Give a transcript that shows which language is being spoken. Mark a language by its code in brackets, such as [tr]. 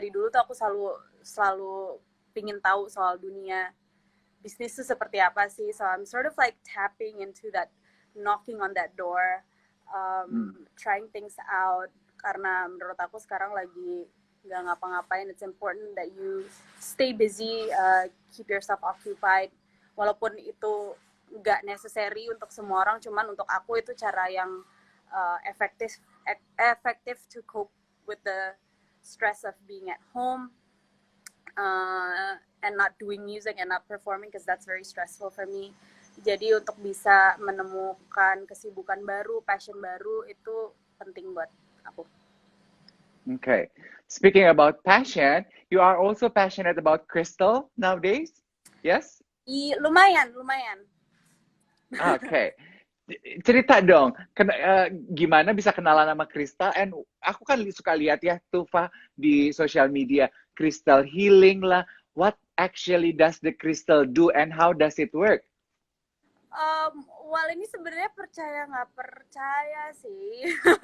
[id] Dari dulu tuh aku selalu pingin tahu soal dunia bisnis itu seperti apa sih. [en] So I'm sort of like tapping into that, knocking on that door, trying things out. [id] Karena menurut aku sekarang lagi nggak ngapa-ngapain. [en] It's important that you stay busy, keep yourself occupied. [id] Walaupun itu nggak necessary untuk semua orang, cuman untuk aku itu cara yang effective [en] to cope with the stress of being at home. And not doing music and not performing, because that's very stressful for me. [id] Jadi untuk bisa menemukan kesibukan baru, passion baru, itu penting buat aku. [en] Okay. Speaking about passion, you are also passionate about crystal nowadays? Yes? [id] Lumayan. Okay. Cerita dong, gimana bisa kenalan sama Crystal? And aku kan suka lihat ya, Tufa, di social media, crystal healing lah. [en] What actually does the crystal do and how does it work? [id] Well, ini sebenarnya percaya nggak percaya sih.